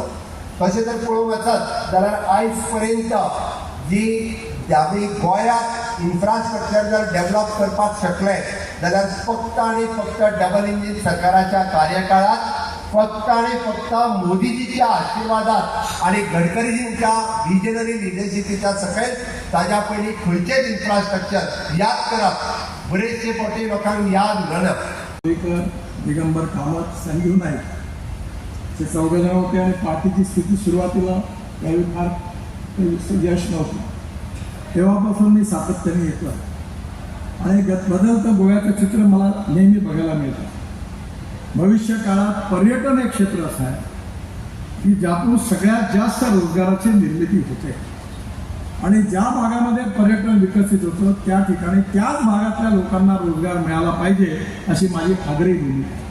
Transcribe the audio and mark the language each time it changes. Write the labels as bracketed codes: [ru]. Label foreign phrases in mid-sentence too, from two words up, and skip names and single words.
[kok] तशें जर पळोवंक वचत जाल्यार आयज पर्यंत जी आमी गोंयांत इन्फ्रास्ट्रक्चर जर डेव्हलप करपाक शकले जाल्यार फक्त आनी फक्त [en] double engine [kok] सरकाराच्या कार्यकाळात [mr] फक्त आणि फक्त [kok] मोदीजीच्या आशीर्वादात आणि गडकरीजींच्या [en] visionary leadershipichya [kok] सकयल ताज्या पयलीं खंयचेच इन्फ्रास्ट्रक्चर याद करप बरेचशे फावटी लोकांक याद उरना. [mr] दिगंबर कामत, संजीव नाईक हे 14 जण होते आणि पार्टीची स्थिती सुरुवातीला त्यावेळी फार यश नव्हतं. तेव्हापासून मी सातत्याने येतो आणि बदलतं गोव्याचं चित्र मला नेहमी बघायला मिळतं. भविष्य काळात पर्यटन एक क्षेत्र असं आहे की ज्यातून सगळ्यात जास्त रोजगाराची निर्मिती होते आणि ज्या भागामध्ये पर्यटन विकसित होतं त्या ठिकाणी त्याच भागातल्या लोकांना रोजगार मिळाला पाहिजे अशी माझी आग्रही भूमिका आहे.